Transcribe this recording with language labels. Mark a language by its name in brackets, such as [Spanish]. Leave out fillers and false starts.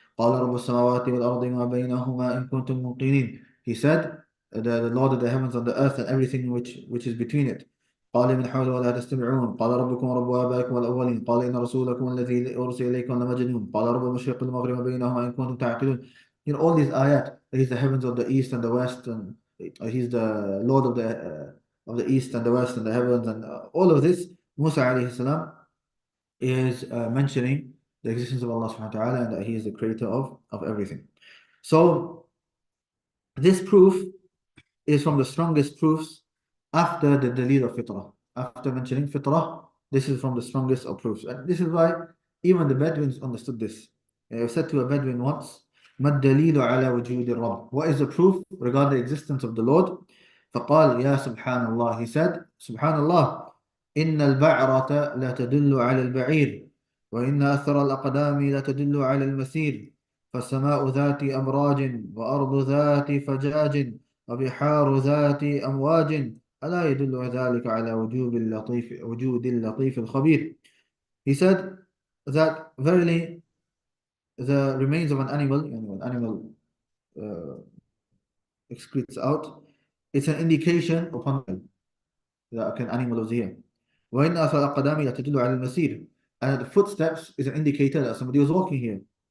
[Arabic] قال رب السماوات والأرض وما بينهما إن كنتم موقنين. [English] He said, the Lord of the heavens and the earth and everything which is between it. [Arabic] قال من حول ولا تستمعون قال ربكم ورب آبائكم الأولين قال إن رسولكم الذي أرسل إليكم لمجنون قال رب المشرق والمغرب بينهما إن كنتم تعقلون. [English] All these ayat, He's the heavens of the east and the west, and He's the Lord of the east and the west and the heavens, and all of this, Musa alayhi salam is mentioning the existence of Allah subhanahu wa ta'ala and that He is the creator of everything. So this proof is from the strongest proofs after the dalil of fitrah. After mentioning fitrah, this is from the strongest of proofs. And this is why even the Bedouins understood this. I said to a Bedouin once, [Arabic] ما الدليل على وجود الرب? [English] What is the proof regarding the existence of the Lord? [Arabic] فقال يا سبحان الله. [English] He said, [Arabic] سبحان الله, إن البعرة لا تدل على البعير وإن أثر الأقدام لا تدل على المسير فالسماء ذات أبراج وأرض ذات فجاج وبحار ذات أمواج ألا يدل ذلك على وجود اللطيف الخبير. [English] He said that verily the remains of an animal, an animal excretes out, it's an indication upon that an animal was here. [Arabic] وإن أثر الأقدام لا تدل على المسير, [English] and the footsteps is an indicator that somebody was walking here.